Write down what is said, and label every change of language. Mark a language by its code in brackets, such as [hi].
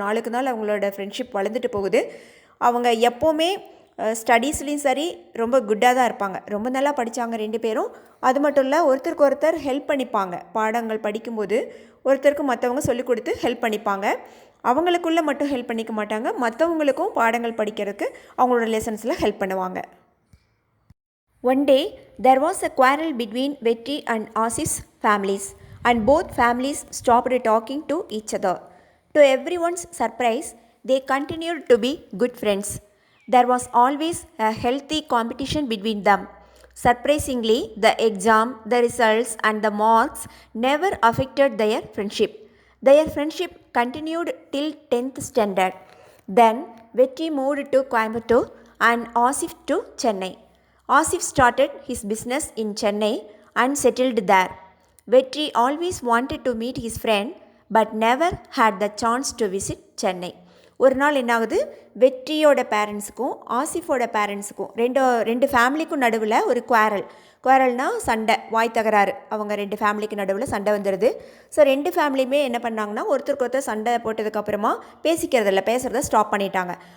[ta] நாளுக்கு நாள் அவங்களோட ஃப்ரெண்ட்ஷிப் வளர்ந்துட்டு போகுது. அவங்க எப்போவுமே ஸ்டடீஸ்லேயும் சரி ரொம்ப குட்டாக தான் இருப்பாங்க. ரொம்ப நல்லா படித்தாங்க 2 பேரும். அது மட்டும் இல்லை, ஒருத்தருக்கு ஒருத்தர் ஹெல்ப் பண்ணிப்பாங்க. பாடங்கள் படிக்கும்போது ஒருத்தருக்கு மற்றவங்க சொல்லிக் கொடுத்து ஹெல்ப் பண்ணிப்பாங்க. அவங்களுக்குள்ளே மட்டும் ஹெல்ப் பண்ணிக்க மாட்டாங்க, மற்றவங்களுக்கும் பாடங்கள் படிக்கிறதுக்கு அவங்களோட லெசன்ஸில் ஹெல்ப் பண்ணுவாங்க. [en] One day, there was a quarrel between Vetri and Asif's families, and both families stopped talking to each other. To everyone's surprise, they continued to be good friends. There was always a healthy competition between them. Surprisingly, the exam, the results, and the marks never affected their friendship. Their friendship continued till 10th standard. Then, Vetri moved to Coimbatore and Asif to Chennai. Asif started his business in Chennai and settled there. Vetri always wanted to meet his friend but never had the chance to visit Chennai. [ta] ஒரு நாள் என்னாகுது, வெற்றியோட பேரண்ட்ஸுக்கும் ஆசிஃபோட பேரண்ட்ஸுக்கும் ரெண்டு ஃபேமிலிக்கும் நடுவில் ஒரு குவாரல்னால் சண்டை, வாய் தகராறு. அவங்க ரெண்டு ஃபேமிலிக்கு நடுவில் சண்டை வந்துடுது. ஸோ ரெண்டு ஃபேமிலியுமே என்ன பண்ணாங்கன்னா, ஒருத்தருக்கு ஒருத்தர் சண்டை போட்டதுக்கப்புறமா பேசுகிறத ஸ்டாப் பண்ணிட்டாங்க.